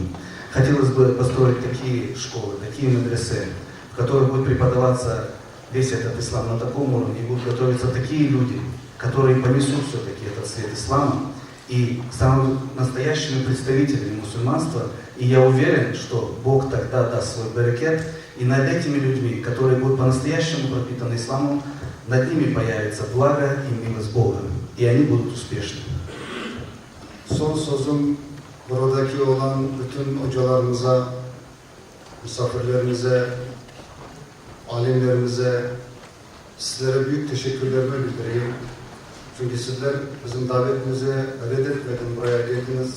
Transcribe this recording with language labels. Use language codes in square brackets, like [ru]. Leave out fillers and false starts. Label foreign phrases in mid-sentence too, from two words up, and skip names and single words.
[ru] Хотелось бы построить такие школы, такие медресе, в которых будет преподаваться весь этот ислам на таком уровне, и будут готовиться такие люди, которые понесут все-таки этот свет ислама и станут настоящими представителями мусульманства. И я уверен, что Бог тогда даст свой баракет, и над этими людьми, которые будут по-настоящему пропитаны исламом, над nими появится благо и милость Бога, и они будут успешны. [tr] Son sözüm buradaki olan bütün hocalarımıza, misafirlerimize, alimlerimize, sizlere büyük teşekkürlerimi bildireyim. Çünkü sizler bizim davetimizi reddetmeden buraya geldiniz.